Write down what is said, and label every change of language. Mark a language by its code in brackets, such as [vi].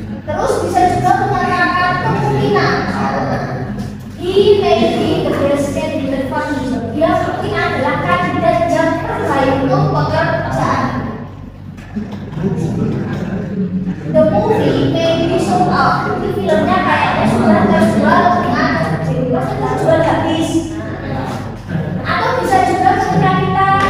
[id] Terus bisa juga menyatakan kemungkinan [en] he may be the best candidate for his job. [id] Dia mungkin adalah kandidat yang terbaik untuk pekerjaan. [en] The movie may be sold out. [id] Ini filmnya kayaknya sudah terjual dengan jadi sudah terjual habis. Atau bisa juga ketika kita